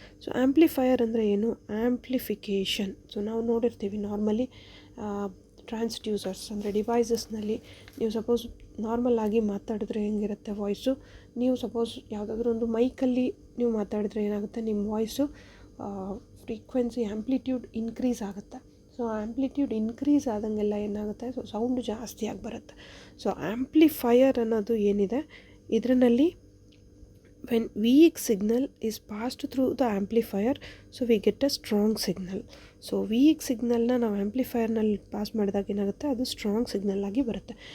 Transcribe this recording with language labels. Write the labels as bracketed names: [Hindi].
[Kannada] So amplifier ಅಂದರೆ ಏನು? Amplification. So ನಾವು ನೋಡಿರ್ತೀವಿ ನಾರ್ಮಲಿ ಟ್ರಾನ್ಸ್ಡ್ಯೂಸರ್ಸ್ ಅಂದರೆ ಡಿವೈಸಸ್ನಲ್ಲಿ ನೀವು ಸಪೋಸ್ ನಾರ್ಮಲ್ ಆಗಿ ಮಾತಾಡಿದ್ರೆ ಹೆಂಗಿರುತ್ತೆ ವಾಯ್ಸು, ನೀವು ಸಪೋಸ್ ಯಾವುದಾದ್ರೂ ಒಂದು ಮೈಕಲ್ಲಿ ನೀವು ಮಾತಾಡಿದ್ರೆ ಏನಾಗುತ್ತೆ, ನಿಮ್ಮ ವಾಯ್ಸು ಫ್ರೀಕ್ವೆನ್ಸಿ ಆ್ಯಂಪ್ಲಿಟ್ಯೂಡ್ ಇನ್ಕ್ರೀಸ್ ಆಗುತ್ತೆ. ಸೊ ಆ್ಯಂಪ್ಲಿಟ್ಯೂಡ್ ಇನ್ಕ್ರೀಸ್ ಆದಂಗೆಲ್ಲ ಏನಾಗುತ್ತೆ, ಸೊ ಸೌಂಡು ಜಾಸ್ತಿ ಆಗಿ ಬರುತ್ತೆ. ಸೊ ಆ್ಯಂಪ್ಲಿಫೈಯರ್ ಅನ್ನೋದು ಏನಿದೆ ಇದರಲ್ಲಿ [English] when weak signal is passed through the amplifier, so we get a strong signal. [Kannada] So weak ಸಿಗ್ನಲ್ನ ನಾವು ಆ್ಯಂಪ್ಲಿಫೈಯರ್ನಲ್ಲಿ ಪಾಸ್ ಮಾಡಿದಾಗ ಏನಾಗುತ್ತೆ, ಅದು ಸ್ಟ್ರಾಂಗ್ ಸಿಗ್ನಲ್ ಆಗಿ ಬರುತ್ತೆ.